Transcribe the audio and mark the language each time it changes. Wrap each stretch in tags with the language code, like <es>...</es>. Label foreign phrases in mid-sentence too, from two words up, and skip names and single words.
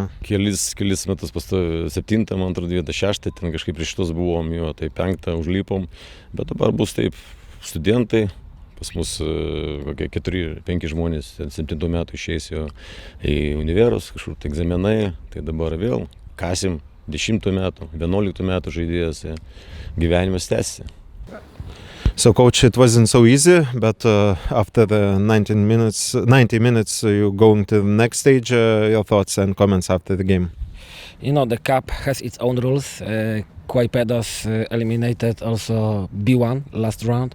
<lt>Kelis metus pastovi 7, man atrodo 6, ten kažkaip prieš šitos buvom, jo, tai 5 užlipom, bet dabar bus taip studentai, pas mus kokie 4-5 žmonės 7 metų išeis jo į univerus, kažkur tai egzaminai, tai dabar vėl kasim 10 metų, 11 metų žaidėjas, gyvenimas tęsiasi.</lt> <en>So, coach, it wasn't so easy, but after the 90 minutes, you're going to the next stage. Your thoughts and comments after the game? You know, the cup has its own rules. Klaipėdos eliminated also B1 last round.</en>